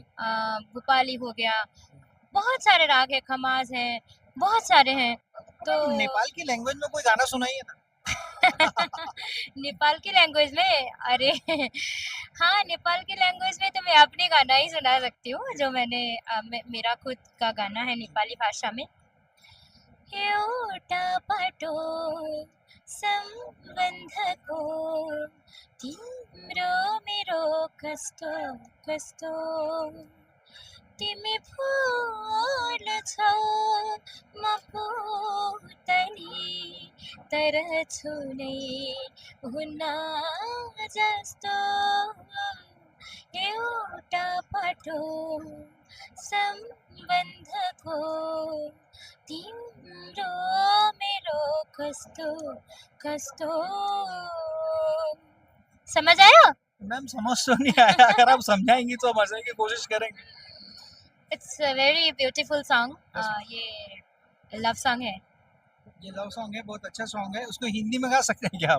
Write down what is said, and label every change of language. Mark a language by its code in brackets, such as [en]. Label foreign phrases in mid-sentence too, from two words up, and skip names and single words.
[hi] भूपाली हो गया, बहुत सारे राग हैं, खमाज हैं, बहुत सारे हैं। तो तो मैम नेपाल की लैंग्वेज में कोई गाना सुनाइए ना। नेपाल की लैंग्वेज में, अरे हाँ, नेपाल की लैंग्वेज में तो मैं अपने गाना ही सुना सकती हूँ, जो मैंने मेरा खुद का गाना है नेपाली भाषा में। [ne] एउटा बाटो सम्बन्धको, तिम्रो मेरो कस्तो कस्तो, तिमी फुल्छौ म पुतली, तर छु नै हुन्न जस्तो, एउटा बाटो सम्बन्धको, तिम्रो मेरो कस्तो कस्तो। [hi] समझ आया? मैम समझ तो नहीं आया, अगर आप समझाएँगी तो समझने की कोशिश करेंगे। [en] it's a very beautiful song. यस [hi] ये [en] love song [hi] है। ये [en] love song [hi] है, बहुत अच्छा सॉन्ग है। उसको हिंदी में गा सकते हैं क्या आप?